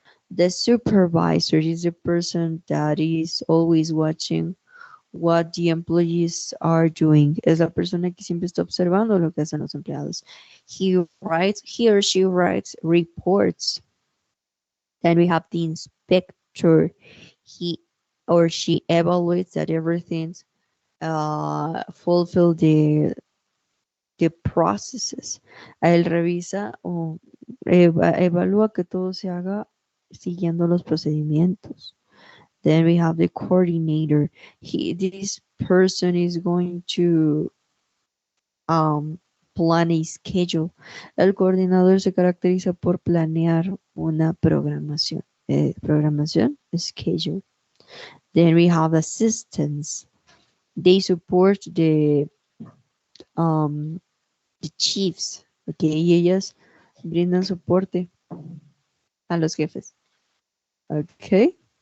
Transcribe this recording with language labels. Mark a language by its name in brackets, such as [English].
[English] The supervisor is the person that is always watching what the employees are doing. [Spanish] Es la persona que siempre está observando lo que hacen los empleados. [English] He or she writes reports. Then we have the inspector. He or she evaluates that everything's fulfill the processes. [Spanish] Él revisa o evalúa que todo se haga siguiendo los procedimientos. [English] Then we have the coordinator. This person is going to plan a schedule. [Spanish] El coordinador se caracteriza por planear una programación. Programación, schedule. [English] Then we have assistants. They support the chiefs. [Spanish] Okay, y ellas brindan soporte a los jefes. Okay.